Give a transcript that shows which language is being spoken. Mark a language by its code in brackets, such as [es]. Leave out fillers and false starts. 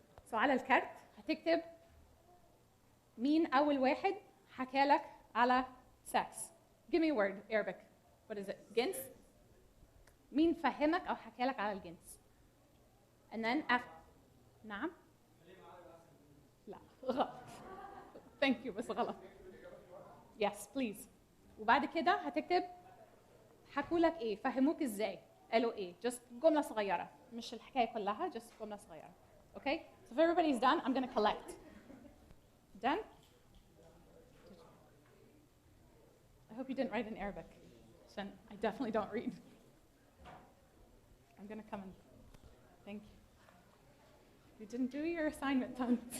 [ar] So على الكارت هتكتب مين أول واحد حكى لك على sex. [en] Give me a word, Arabic. What is it? جنس. [ar] مين فهمك أو حكى لك على الجنس. [en] And then نعم. [ar] لا غلط. [en] Thank you [ar] بس غلط. [en] Yes, please. [ar] وبعد كده هتكتب حكوا لك ايه، فهموك ازاي، قالوا ايه. Just جملة صغيرة، مش الحكاية كلها، just جملة صغيرة. [en] Okay? So if everybody's done, I'm going to collect. Done? I hope you didn't write in Arabic. عشان I definitely don't read. I'm going to come and thank you. You didn't do your assignment, Tons.